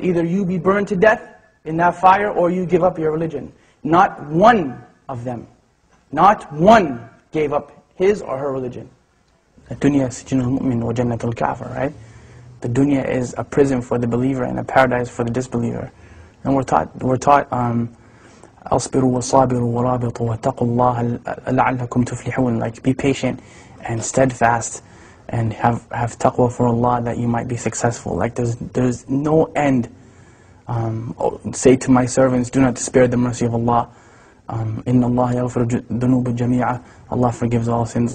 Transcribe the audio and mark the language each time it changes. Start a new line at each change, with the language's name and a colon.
English: Either you be burned to death in that fire or you give up your religion. Not one of them, not one gave up his or her religion. The
Arabic: dunya sijnul mu'min wa jannatul kafir,
English: right? The dunya is a prison for the believer and a paradise for the disbeliever. And we're taught
Arabic: أصبروا وصابروا ورابطوا واتقوا الله لعلكم تفلحون.
English: Like, be patient and steadfast and have taqwa for Allah that you might be successful. Like, there's no end. Say to my servants, do not despair the mercy of Allah.
Arabic: Inna Allah yaghfiru dhunuba jami'a.
English: Allah forgives all sins.